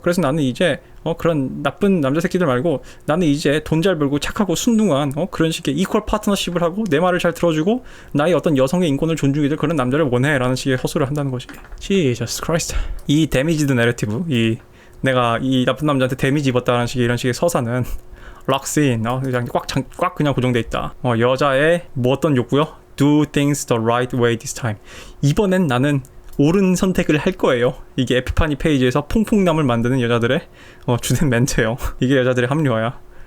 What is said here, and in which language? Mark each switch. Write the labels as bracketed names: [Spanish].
[Korean] 그래서 나는 이제 그런 나쁜 남자 새끼들 말고 나는 이제 돈 잘 벌고 착하고 순둥한 그런 식의 이퀄 파트너십을 하고 내 말을 잘 들어주고 나의 어떤 여성의 인권을 존중해줄 그런 남자를 원해 라는 식의 허술을 한다는 것이. [English] Jesus Christ. [Korean] 이 데미지드 내러티브, 내가 이 나쁜 남자한테 데미지 입었다는 식의 이런 식의 서사는 락스인 그냥 꽉 그냥 고정돼 있다. 여자의 뭐 어떤 욕구요? [English] Do things the right way this time. [Korean] 이번엔 나는 옳은 선택을 할 거예요. 이게 에피파니 페이지에서 퐁퐁남을 만드는 여자들의 주된 멘트예요. 이게 여자들의 합리화야.